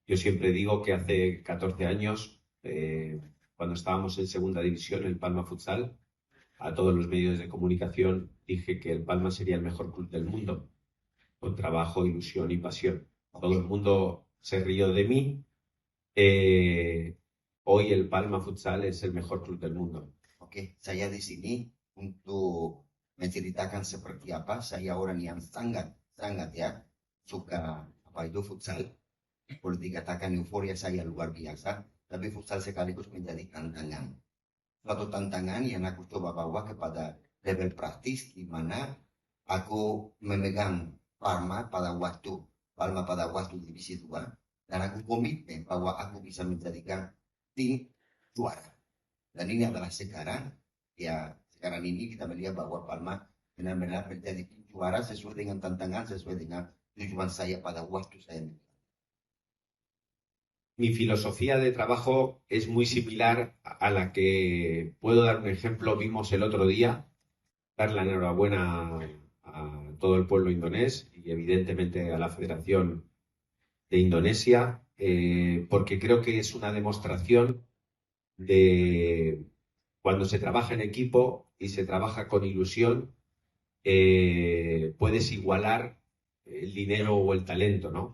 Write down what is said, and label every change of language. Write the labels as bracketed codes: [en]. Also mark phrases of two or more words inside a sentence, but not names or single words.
[es] Yo siempre digo que hace 14 años, cuando estábamos en segunda división, el Palma Futsal, a todos los medios de comunicación dije que el Palma sería el mejor club del mundo, con trabajo, ilusión y pasión. Todo el [id] Oke, [es] mundo se rió de mí. Eh, Hoy el Palma Futsal es el mejor club del mundo. [id] oke. Saya di sini untuk menceritakan seperti apa. Saya orang yang sangat ya suka apa itu futsal. Boleh dikatakan euforia saya luar biasa. Tapi futsal sekaligus menjadi tantangan. Suatu tantangan yang aku coba bawa kepada level praktis di mana aku memegang Palma pada waktu divisi 2 dan aku komitmen bahwa aku bisa menjadikan tim juara. Dan ini adalah sekarang ini kita melihat bahwa Palma benar-benar menjadi tim juara sesuai dengan tantangan, sesuai dengan tujuan saya pada waktu saya. [es] Mi filosofía de trabajo es muy similar a la que puedo dar un ejemplo. Vimos el otro día, dar la enhorabuena a todo el pueblo indonés y evidentemente a la Federación de Indonesia, porque creo que es una demostración de cuando se trabaja en equipo y se trabaja con ilusión, puedes igualar el dinero o el talento, ¿no?